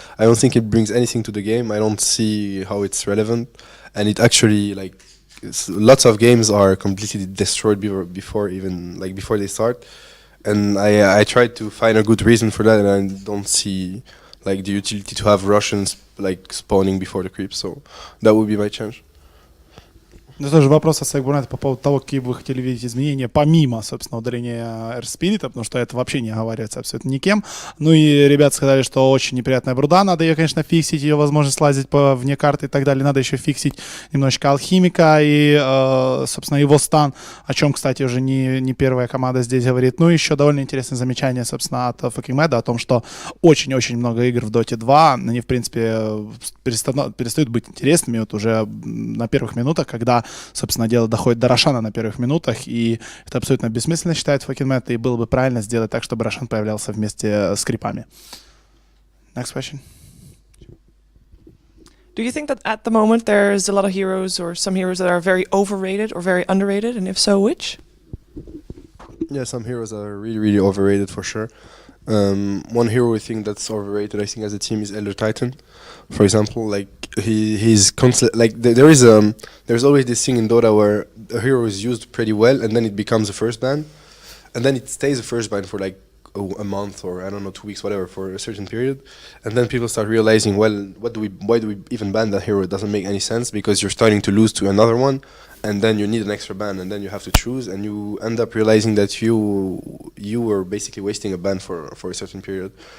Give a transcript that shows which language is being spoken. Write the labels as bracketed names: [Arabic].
[English] I don't think it brings anything to the game. I don't see how it's relevant, and it actually lots of games are completely destroyed before they start. And I tried to find a good reason for that, and I don't see the utility to have Russians spawning before the creep. So that would be my change. [Russian] Ну, тоже вопрос от Сайгбурнета по поводу того, какие вы хотели видеть изменения, помимо, собственно, удаления Эрспирита, потому что это вообще не оговаривается абсолютно никем. Ну и ребята сказали, что очень неприятная бруда, надо ее, конечно, фиксить, ее возможность лазить вне карты и так далее. Надо еще фиксить немножечко Алхимика и, собственно, его стан, о чем, кстати, уже не первая команда здесь говорит. Ну и еще довольно интересное замечание, собственно, от Факимеда о том, что очень-очень много игр в Dota 2, они, в принципе, перестают быть интересными вот уже на первых минутах, когда, собственно, дело доходит до Рошана на первых минутах, и это абсолютно бессмысленно, считает Факинмет, и было бы правильно сделать так, чтобы Рошан появлялся вместе с крипами. [English] Next question. Do you think that at the moment there's a lot of heroes or some heroes that are very overrated or very underrated, and if so, which? Yeah, some heroes are really, really overrated for sure. One hero we think that's overrated, I think, as a team is Elder Titan. For example, like he's constant. Like there's always this thing in Dota where a hero is used pretty well, and then it becomes a first ban, and then it stays a first ban for like a month or I don't know 2 weeks, whatever, for a certain period, and then people start realizing, well, why do we even ban that hero? It doesn't make any sense because you're starting to lose to another one, and then you need an extra ban, and then you have to choose, and you end up realizing that you were basically wasting a ban for a certain period.